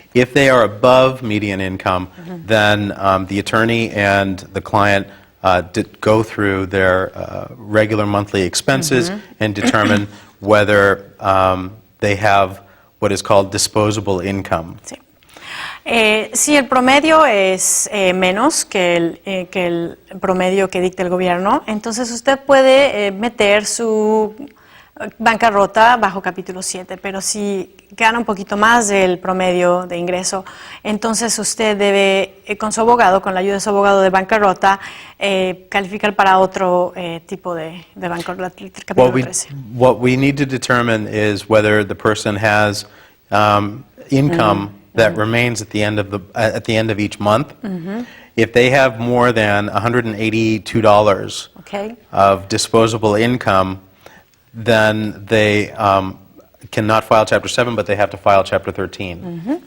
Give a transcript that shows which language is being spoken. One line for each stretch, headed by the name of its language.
English: If they are above median income, then the attorney and the client go through their regular monthly expenses and determine whether they have what is called disposable income.
Spanish: Sí. Si el promedio es menos que el promedio que dicta el gobierno, entonces usted puede meter su bancarrota bajo capítulo 7, pero si gana un poquito más del promedio de ingreso, entonces usted debe, con su abogado, con la ayuda de su abogado de bancarrota, calificar para otro tipo de bancarrota, capítulo 13.
English: What we need to determine is whether the person has income that remains at the end of each month. If they have more than $182 of disposable income, then they cannot file Chapter 7, but they have to file Chapter 13.